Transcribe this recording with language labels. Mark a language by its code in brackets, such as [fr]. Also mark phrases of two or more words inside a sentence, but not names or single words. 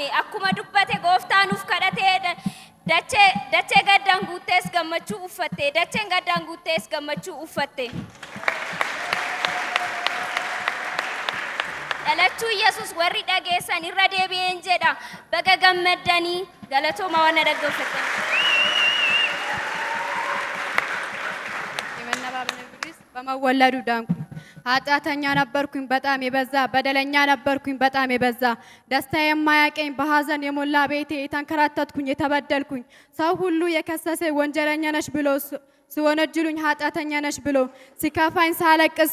[om] Akkuma dubbate gooftaa nuuf kadhatee dachee gaddaan guuttees gammachuu uffatte. Dacheen gaddaan guuttees gammachuu uffatte. Dhalachuu Yesuus warri dhageessan irra deebi'een jedha. Baga gammaddanii galatooma waan dhaggeeffatan. [am] የመነባበነ ቅዱስ በመወለዱ ዳንኩ። ኃጢአተኛ ነበርኩኝ በጣም የበዛ በደለኛ ነበርኩኝ በጣም የበዛ ደስታ የማያቀኝ በሐዘን የሞላ ቤቴ የተንከራተትኩኝ የተበደልኩኝ ሰው ሁሉ የከሰሰ ወንጀለኛ ነሽ ብሎ ሲወነጅሉኝ ኃጢአተኛ ነሽ ብሎ ሲከፋኝ ሳለቅስ